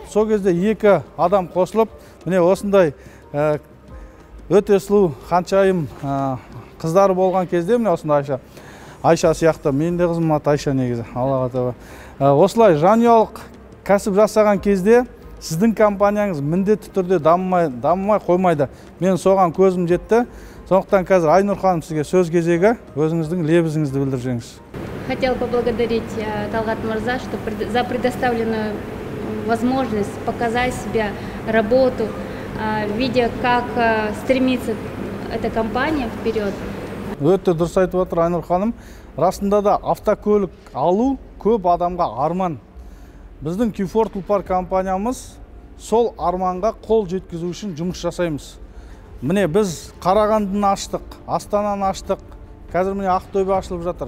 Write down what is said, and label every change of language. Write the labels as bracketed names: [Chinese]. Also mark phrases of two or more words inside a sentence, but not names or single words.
[Kazakh] Сол кезде екі адам қосылып, міне осындай өте сұлу ханшайым қыздары болған кезде, міне осындай Айша сияқты, мен де қызым аты Айша негізі, Аллаға тәуба. Осылай жанұялық кәсіп жасаған кезде сіздің компанияңыз міндетті түрде дамымай қоймайды. Мен соған көзім жетті. Сондықтан қазір Айнұр ханым сізге сөз кезегі, өзіңіздің лебізіңізді білдіріп жеңіз. [Russian] Хотел поблагодарить Талгат Мырза, что за предоставленную возможность показать себя, работу, видя, как стремится эта компания вперед. [Kazakh] Өте дұрыс айтып отыр Айнұр ханым. Расында да автокөлік алу көп адамға арман. Біздің Q4 Тұлпар компаниямыз сол арманға қол жеткізу үшін жұмыс жасаймыз. Міне біз Қарағандыны аштық, Астананы аштық, қазір міне Ақтөбе ашылып жатыр.